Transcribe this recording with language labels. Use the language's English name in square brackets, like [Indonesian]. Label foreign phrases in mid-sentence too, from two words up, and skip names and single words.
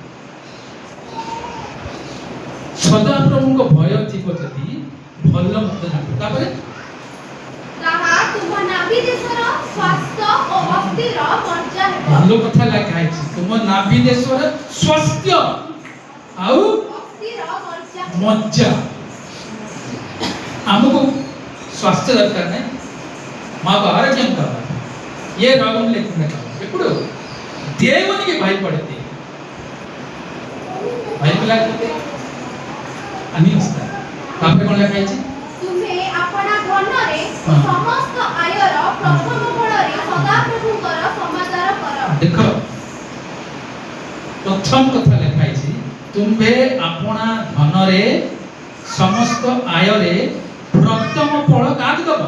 [Odia] ସଦାପ୍ରଭୁଙ୍କ ଭୟ ଥିବ ଯଦି ଭଲ ମନ୍ଦ ଜାଣିବ। ତାପରେ ତାହା ତୁମ ନାଭି ଦେଶର ସ୍ୱାସ୍ଥ୍ୟ ଓ ଅସ୍ଥିର ମଜ୍ଜା ହେବ। ଭଲ କଥା ଲେଖା ହେଇଛି, ତୁମ ନାଭି ଦେଶର ସ୍ୱାସ୍ଥ୍ୟ ଆଉ ଅସ୍ଥିର ମଜ୍ଜା ହେବ। [Telugu] ମଜ୍ଜା। ଆମକୁ స్వస్థ దొరకదు नहीं, మాకు ఆరోగ్యం కావాలి, ఏ రోగం లేకుండా కావాలి। ఎప్పుడు దేవునికి భయపడితే, భయం లేకపోతే అన్నీ వస్తాయి। [Odia] ତାପରେ କଣ ଲେଖା ହେଇଛି? ତୁମେ ଆପଣା ଧନରେ ହଁ। ସମସ୍ତ ଆୟର ପ୍ରଥମ ଫଳରେ ସଦାପ୍ରଭୁଙ୍କର ସମାଚାର କର। ଦେଖ ପ୍ରଥମ କଥା ଲେଖା ହେଇଛି, ତୁମ୍ଭେ ଆପଣା ଧନରେ ସମସ୍ତ ଆୟରେ ପ୍ରଥମ ଫଳ କାହାକୁ ଦବ?